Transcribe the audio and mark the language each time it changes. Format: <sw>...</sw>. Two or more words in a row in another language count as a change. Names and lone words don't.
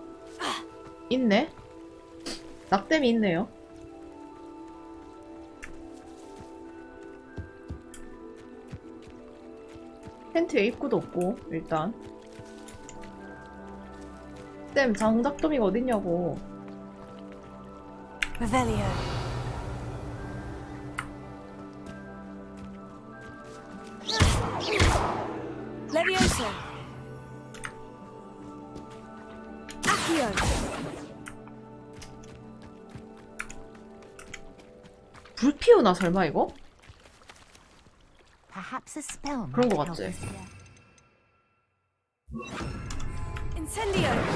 <ko>있네. 낙뎀이 있네요. 텐트에 입구도 없고 일단. 쌤 장작더미가 어딨냐고.</ko> <la>Revelio. Levioso. Accio.</la> <ko>불 피우나 설마 이거?</ko> <en>Perhaps a spell</en> <ko>그런</ko> <en>might</en> <ko>거</ko> <en>help</en> <ko>같지?</ko> <en>us here.</en> <la>Incendio.</la>